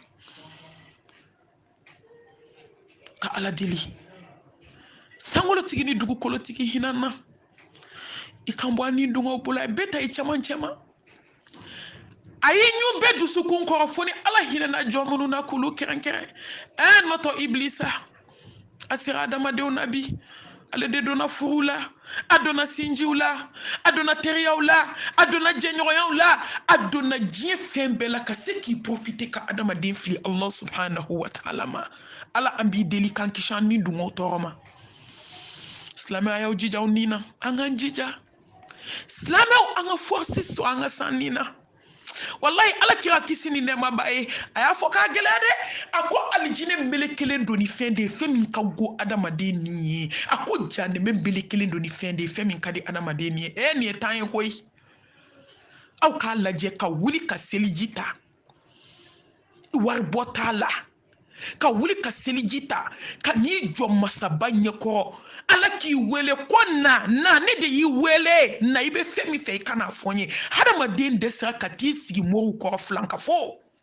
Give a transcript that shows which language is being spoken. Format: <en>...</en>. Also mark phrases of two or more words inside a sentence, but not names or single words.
<bm>ka ala deli sankolotigi ni dugukolotigi hinɛ na i kan bɔ a ni dungaw bolo a bɛɛ ta i cɛmancɛ ma a ye ɲu bɛɛ dusukun kɔrɔ fo ni ala hinɛna jɔn minnu na k'olu kɛrɛnkɛrɛn nɔtɔ iblisa a sera adamadenw na bi ale de donna furu la a donna sinjiw la a donna teriyaw la a donna jɛɲɔgɔnyaw la a donna diɲɛ fɛn bɛɛ la ka se k'i profiter ka adamaden fili</bm> <ar>الله سبحانه وتعالى</ar> <bm>ma ala an b'i deli k'an kisi an ni dungaw tɔɔrɔ ma silamɛw y'aw jija aw ni na an k'an jija silamɛw an ka force sɔrɔ an ka san ni na wallahi ala kira kisi ni nɛɛma b'a ye a y'a fɔ k'a gɛlɛya dɛ a ko alijinɛ bele kelen don ni fɛn de ye fɛn min ka go adamaden ni ye a ko jahanɛmɛ bele kelen don ni fɛn de ye fɛn min ka di adamaden ni ye nin ye temps ye koyi aw k'a lajɛ ka wuli ka seliji ta wari bɔ t'a la ka wuli ka seliji ta ka n'i jɔ masaba ɲɛkɔrɔ ala k'i wele ko na ne de y'i wele na i bɛ fɛn min fɛ i kana fɔ n ye hadamaden dɛsɛra ka t'i sigi mɔriw kɔrɔ filan ka fɔ</bm>